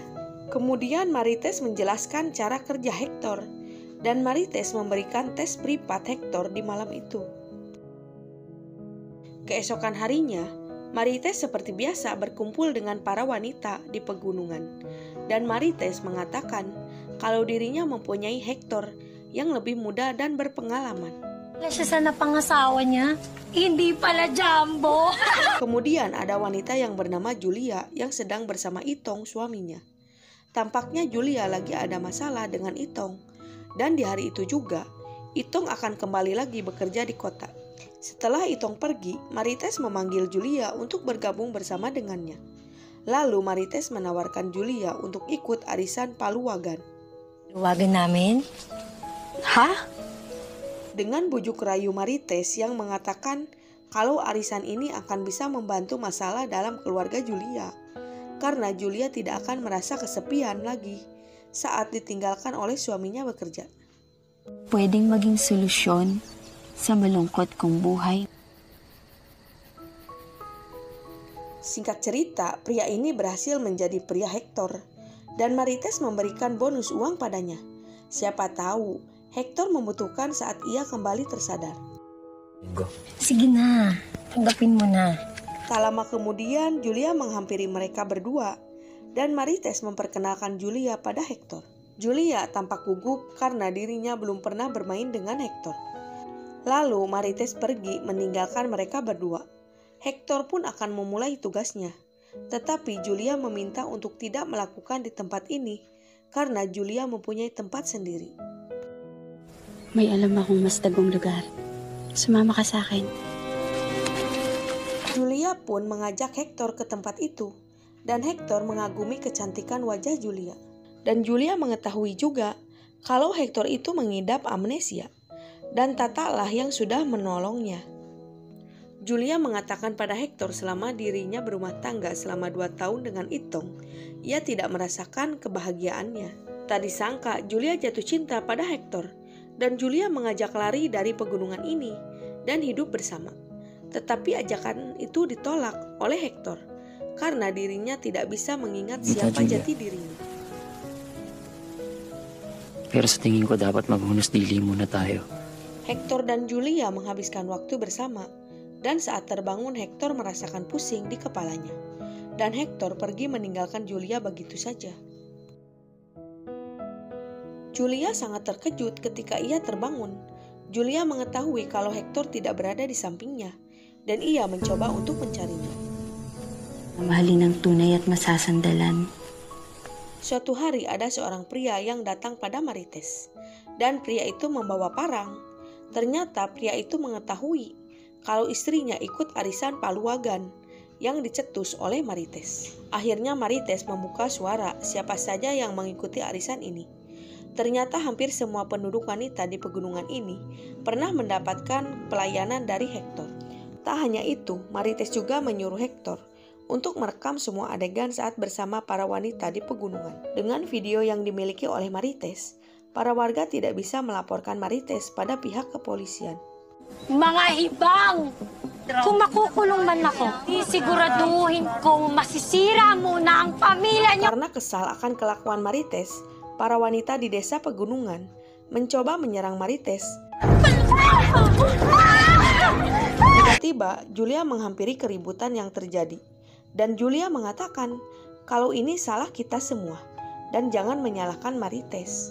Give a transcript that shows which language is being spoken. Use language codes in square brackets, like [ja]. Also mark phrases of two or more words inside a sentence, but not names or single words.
[id] Kemudian Marites menjelaskan cara kerja Hector, dan Marites memberikan tes privat Hector di malam itu. Keesokan harinya, Marites seperti biasa berkumpul dengan para wanita di pegunungan, dan Marites mengatakan kalau dirinya mempunyai Hector yang lebih muda dan berpengalaman. [tl] Wala siya sa napangasawa niya. Hindi pala Jumbo. [id] Kemudian ada wanita yang bernama Julia yang sedang bersama Itong suaminya. Tampaknya Julia lagi ada masalah dengan Itong, dan di hari itu juga Itong akan kembali lagi bekerja di kota. Setelah Itong pergi, Marites memanggil Julia untuk bergabung bersama dengannya. Lalu Marites menawarkan Julia untuk ikut arisan Paluwagan. [tl] Luwagan namin? Ha? [id] Dengan bujuk rayu Marites yang mengatakan kalau arisan ini akan bisa membantu masalah dalam keluarga Julia. Karena Julia tidak akan merasa kesepian lagi saat ditinggalkan oleh suaminya bekerja. [tl] Pwedeng maging solusyon sa malungkot kong buhay. [id] Singkat cerita, pria ini berhasil menjadi pria Hector dan Marites memberikan bonus uang padanya. Siapa tahu Hector membutuhkan saat ia kembali tersadar. [tl] Sige na, tanggapin mo na. [id] Tak lama kemudian, Julia menghampiri mereka berdua dan Marites memperkenalkan Julia pada Hector. Julia tampak gugup karena dirinya belum pernah bermain dengan Hector. Lalu Marites pergi meninggalkan mereka berdua. Hector pun akan memulai tugasnya. Tetapi Julia meminta untuk tidak melakukan di tempat ini karena Julia mempunyai tempat sendiri. [tl] May alam akong mas tagong lugar. Sumama ka sa akin. [id] Julia pun mengajak Hector ke tempat itu dan Hector mengagumi kecantikan wajah Julia. Dan Julia mengetahui juga kalau Hector itu mengidap amnesia dan Tatalah yang sudah menolongnya. Julia mengatakan pada Hector selama dirinya berumah tangga selama 2 tahun dengan Itong, ia tidak merasakan kebahagiaannya. Tak disangka Julia jatuh cinta pada Hector dan Julia mengajak lari dari pegunungan ini dan hidup bersama. Tetapi ajakan itu ditolak oleh Hector karena dirinya tidak bisa mengingat siapa jati dirinya. [tl] Pero sa tingin ko dapat [ceb] maghunos dili [tl] muna tayo. [id] Hector dan Julia menghabiskan waktu bersama dan saat terbangun Hector merasakan pusing di kepalanya. Dan Hector pergi meninggalkan Julia begitu saja. Julia sangat terkejut ketika ia terbangun. Julia mengetahui kalau Hector tidak berada di sampingnya dan ia mencoba untuk mencarinya. [tl] Mahalin ng tunay at masasandalan. [id] Suatu hari ada seorang pria yang datang pada Marites dan pria itu membawa parang. Ternyata pria itu mengetahui kalau istrinya ikut arisan Paluwagan yang dicetus oleh Marites. Akhirnya Marites membuka suara siapa saja yang mengikuti arisan ini. Ternyata hampir semua penduduk wanita di pegunungan ini pernah mendapatkan pelayanan dari Hector. Tak hanya itu, Marites juga menyuruh Hector untuk merekam semua adegan saat bersama para wanita di pegunungan. Dengan video yang dimiliki oleh Marites, para warga tidak bisa melaporkan Marites pada pihak kepolisian. [tl] Mga ibang! Kung makukulong man ako, isiguraduhin kong masisira muna ang pamilya niyo. [id] Karena kesal akan kelakuan Marites, para wanita di desa pegunungan mencoba menyerang Marites. Tiba-tiba, Julia menghampiri keributan yang terjadi. Dan Julia mengatakan kalau ini salah kita semua dan jangan menyalahkan Marites.